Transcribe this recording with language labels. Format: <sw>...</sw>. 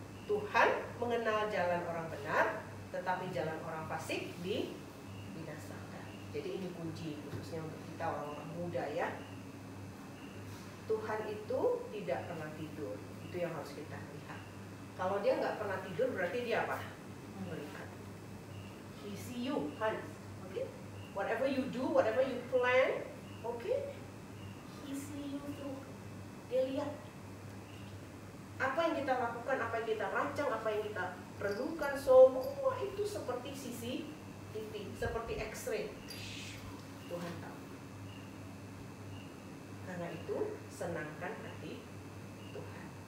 <id>Tuhan mengenal jalan orang benar, tetapi jalan orang fasik dibinasakan. Jadi ini kunci khususnya untuk kita orang-orang muda ya. Tuhan itu tidak pernah tidur. Itu yang harus kita lihat. Kalau dia nggak pernah tidur berarti dia apa? Melihat.</id> <en>He see you, Hans. Okay? Whatever you do, whatever you plan, okay? He see you through.</en> <id>Dia lihat. Apa yang kita lakukan, apa yang kita rancang, apa yang kita renungkan, semua itu seperti CCTV, seperti X-ray. Tuhan tahu. Karena itu senangkan hati Tuhan.</id>